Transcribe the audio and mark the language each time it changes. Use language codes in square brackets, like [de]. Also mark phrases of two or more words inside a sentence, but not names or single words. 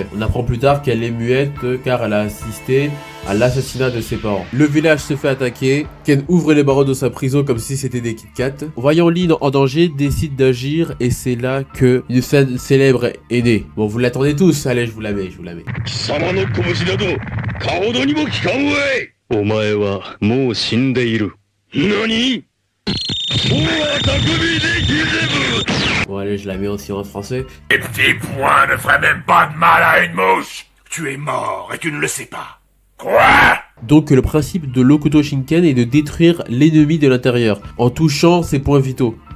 [fr] On apprend plus tard qu'elle est muette car elle a assisté à l'assassinat de ses parents. Le village se fait attaquer, Ken ouvre les barreaux de sa prison comme si c'était des Kit Kat. Voyant Lynn en danger, décide d'agir et c'est là que une scène célèbre est née. Bon, vous l'attendez tous, allez, je vous la mets. [ja] 貴様の拳などかほどにも効かんわい。お前はもう死んでいる。何？ [fr] Bon allez, je la mets aussi en français. Les petits poings ne feraient même pas de mal à une mouche. Tu es mort et tu ne le sais pas. Quoi? Donc le principe de l'Hokuto Shinken est de détruire l'ennemi de l'intérieur, en touchant ses points vitaux.